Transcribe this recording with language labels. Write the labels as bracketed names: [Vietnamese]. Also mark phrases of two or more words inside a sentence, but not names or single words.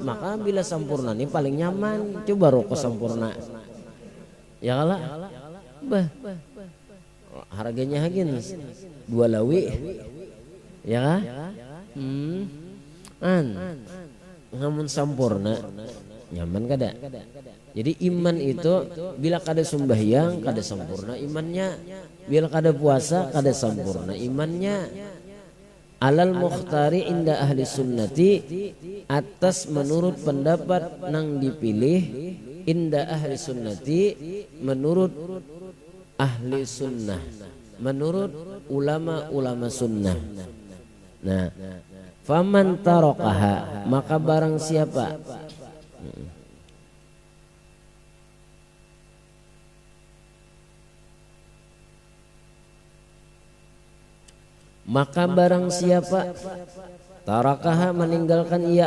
[Banjar] Maka bila sempurna ini paling nyaman, coba rokok sempurna, ya kalah harganya hagin 2 lawi, ya kah? Ngamun sempurna nyaman kada. Jadi iman itu bila kada sembahyang kada sempurna imannya, bila kada puasa kada sempurna imannya. [Arabic] على المختار عند أهل السنة, [Banjar] atas menurut pendapat nang dipilih, [Arabic] عند أهل السنة [Banjar] menurut ahli sunnah, menurut ulama sunnah. Nah, [Arabic] فمن تركها, [Banjar] maka barang siapa tarakaha meninggalkan ia